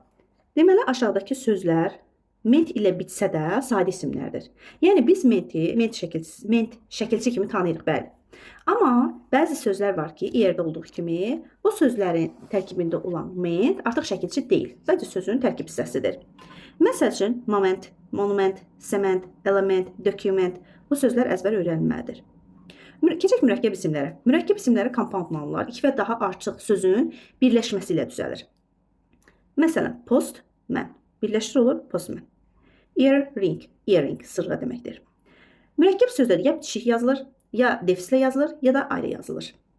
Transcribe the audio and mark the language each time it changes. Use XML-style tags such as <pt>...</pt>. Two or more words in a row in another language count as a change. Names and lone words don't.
<az>Deməli, aşağıdakı sözlər ment ilə bitsə də sadə isimlərdir. Yəni biz ment şəkilçi kimi tanıyırıq, bəli. Amma bəzi sözlər var ki, yerdə olduğu kimi, o sözlərin tərkibində olan ment artıq şəkilçi deyil, sadəcə sözün tərkib hissəsidir. Məsəl üçün,</az> <en>moment, monument, cement, element, document</en> <az>bu sözlər əzbər öyrənilməlidir. Keçək mürəkkəb isimlərə. Mürəkkəb isimləri</az> <en>compound nounlar</en> <az>2 və daha artıq sözün birləşməsi ilə düzəlir. Məsələn, postman birləşdir olur postman.</az> <en>Earring, earring</en> <az>sırğa deməkdir. Mürəkkəb sözlər ya bitişik yazılır, ya defislə yazılır, ya da ayrı yazılır.</az>